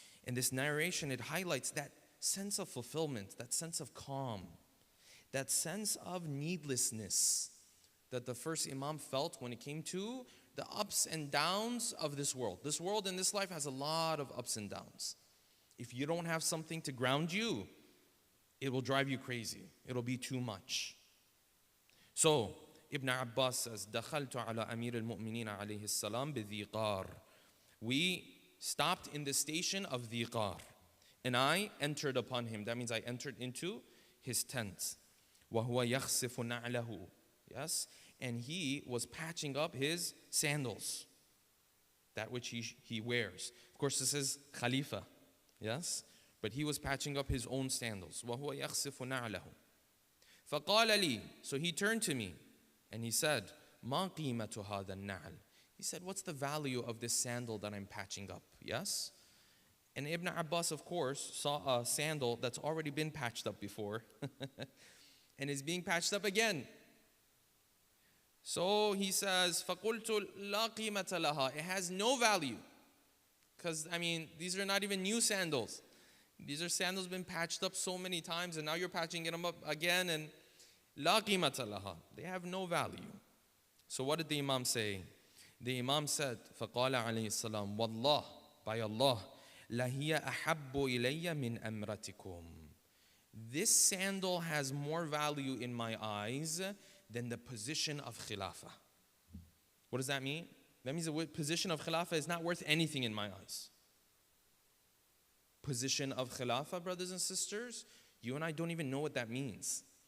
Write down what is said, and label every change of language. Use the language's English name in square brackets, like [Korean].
[English] And this narration, it highlights that sense of fulfillment, that sense of calm, that sense of needlessness that the first Imam felt when it came to the ups and downs of this world. This world and this life has a lot of ups and downs. If you don't have something to ground you, it will drive you crazy. It'll be too much. So, Ibn Abbas says, [Arabic] دَخَلْتُ عَلَى أَمِيرِ الْمُؤْمِنِينَ عَلَيْهِ السَّلَامِ بِذِيقَار. [English] We stopped in the station of Dhiqar, and I entered upon him. That means I entered into his tent. [Arabic] وَهُوَ يَخْسِفُ نَعْلَهُ. [English] Yes? And he was patching up his sandals, that which he wears. Of course, this is Khalifa. Yes? But he was patching up his own sandals. [Arabic] وَهُوَ يَخْسِفُ نَعْلَهُ. فَقَالَ لِي. [English] So he turned to me and he said, [Arabic] مَا قِيمَةُ هَذَا النَّعْلِ. [English] He said, what's the value of this sandal that I'm patching up? Yes? And Ibn Abbas, of course, saw a sandal that's already been patched up before and is being patched up again. So he says, [Arabic] فَقُلْتُ لَا قِيمَةَ لَهَا. [English] It has no value. Because, these are not even new sandals. These are sandals been patched up so many times, and now you're patching them up again, and [Arabic] la qimata laha. [English] They have no value. So what did the Imam say? The Imam said, [Arabic] فَقَالَ عَلَيْهِ السَّلَامُ وَاللَّهِ, [English] by Allah, [Arabic] لَهِيَ أَحَبُّ إِلَيَّ مِنْ أَمْرَتِكُمْ. [English] This sandal has more value in my eyes than the position of Khilafah. What does that mean? That means the position of Khilafah is not worth anything in my eyes. position of Khilafah, brothers and sisters, you and I don't even know what that means.